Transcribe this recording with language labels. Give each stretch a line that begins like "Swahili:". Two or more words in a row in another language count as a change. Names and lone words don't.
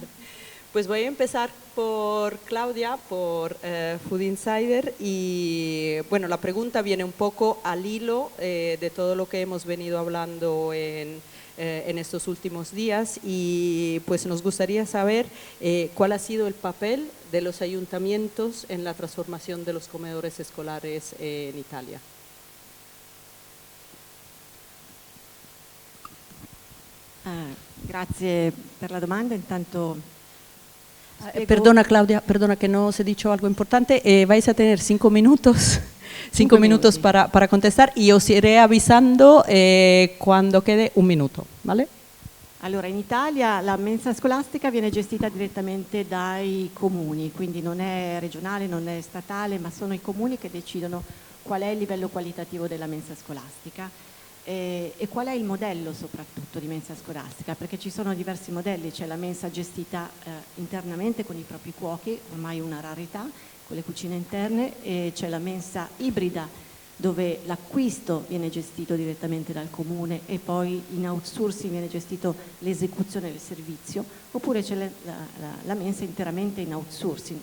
Spanish: Pues voy a empezar por Claudia, por Food Insider y bueno, la pregunta viene un poco al hilo de todo lo que hemos venido hablando en en estos últimos días y pues nos gustaría saber cuál ha sido el papel de los ayuntamientos en la transformación de los comedores escolares en Italia.
Italian: Grazie per la domanda. Intanto
Spanish: perdona Claudia, perdona que no os he dicho algo importante. Vais a tener 5 minutos, 5 minutos para contestar y os iré avisando cuando quede un minuto, ¿vale?
Italian: Allora, in Italia la mensa scolastica viene gestita direttamente dai comuni, quindi non è regionale, non è statale, ma sono i comuni che decidono qual è il livello qualitativo della mensa scolastica. E qual è il modello soprattutto di mensa scolastica, perché ci sono diversi modelli, c'è la mensa gestita internamente con i propri cuochi, ormai una rarità, con le cucine interne, e c'è la mensa ibrida dove l'acquisto viene gestito direttamente dal comune e poi in outsourcing viene gestito l'esecuzione del servizio, oppure c'è la mensa interamente in outsourcing.